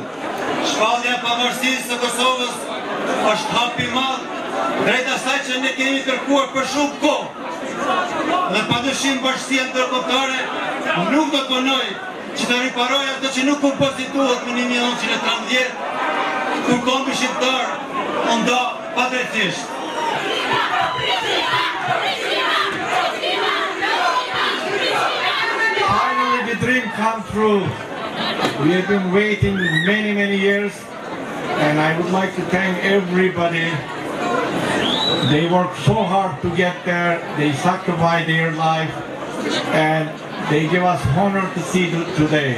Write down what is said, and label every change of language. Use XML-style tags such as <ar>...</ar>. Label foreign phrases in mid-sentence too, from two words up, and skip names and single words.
<sq>Shpallja e pavarësisë së Kosovës është hap i madh drejt asaj që ne kemi kërkuar për shumë kohë. Dhe padyshim bashkësia ndërkombëtare nuk do të punojë që të riparojë ato që nuk u pozituat në 1913, kur kombë shqiptar u nda padrejtisht.</sq> <en>Finally the dream come true. We have been waiting many years, and I would like to thank everybody. They worked so hard to get there, they sacrificed their life, and they give us honor to see today.</en>